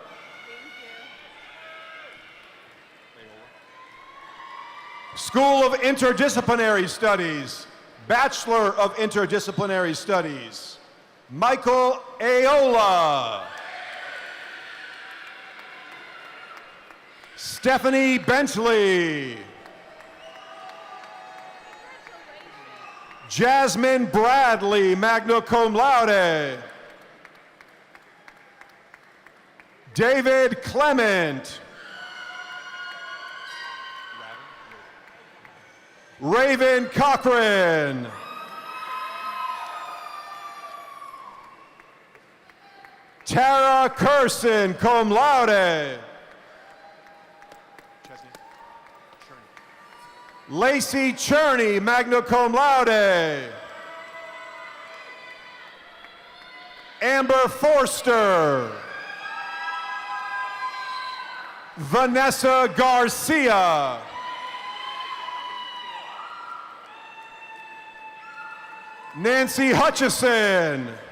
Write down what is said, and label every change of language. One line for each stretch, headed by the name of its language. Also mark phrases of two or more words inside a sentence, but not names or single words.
English: School of Interdisciplinary Studies, Bachelor of Interdisciplinary Studies, Michael Aola. Stephanie Bentley. Jasmine Bradley,
Latin: magna cum laude.
English: David Clement. Raven Cochran. Tara Curson,
Latin: cum laude.
English: Lacey Cherney,
Latin: magna cum laude.
English: Amber Forster. Vanessa Garcia. Nancy Hutchison.